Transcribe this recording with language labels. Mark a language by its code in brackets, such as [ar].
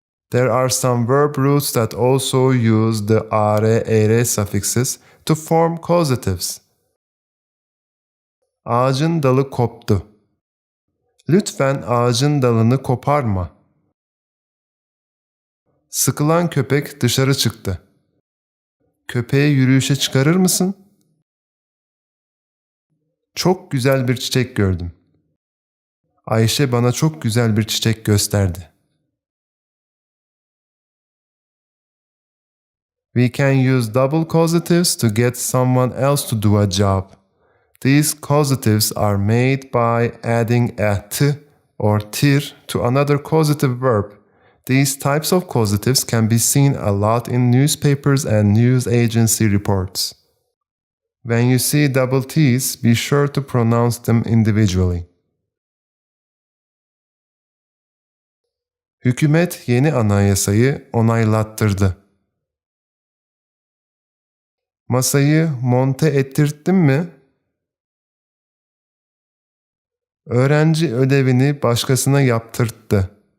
[en] There are some verb roots that also use the are suffixes to form causatives. [tr] Ağacın dalı koptu. Lütfen ağacın dalını koparma. Sıkılan köpek dışarı çıktı. Köpeği yürüyüşe çıkarır mısın? Çok güzel bir çiçek gördüm. Ayşe bana çok güzel bir çiçek gösterdi. [en] We can use double causatives to get someone else to do a job. These causatives are made by adding a t or tir to another causative verb. These types of causatives can be seen a lot in newspapers and news agency reports. When you see double t's, be sure to pronounce them individually. [tr] Hükümet yeni anayasayı onaylattırdı. Masayı monte ettirttin mi? Öğrenci ödevini başkasına yaptırttı.